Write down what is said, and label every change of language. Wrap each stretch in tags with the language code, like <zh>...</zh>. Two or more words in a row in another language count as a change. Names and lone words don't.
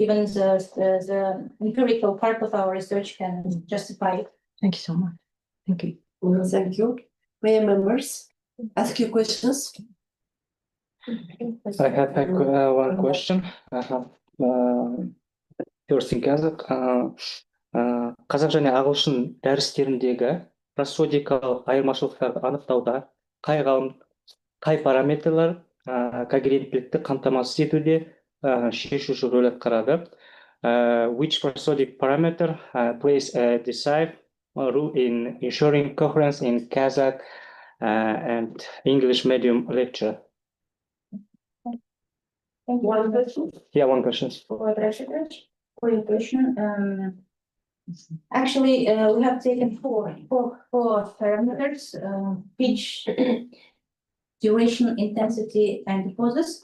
<en>Even the empirical part of our research can justify it. Thank you so much. Thank you. Thank you. May members ask your questions? I have one question. First in</en> <kk>қазақ және ағылшын дәрістеріндегі просодикалық айырмашылықтарды анықтауда қай параметрлер когеренттілікті қамтамасыз етуде шешуші рөл атқарады.</kk> <en>Which prosodic parameter plays a decisive role in ensuring coherence in Kazakh and English medium lecture? One question. Yeah, one question. For your question, actually, we have taken four parameters: pitch, duration, intensity, and pauses.</en>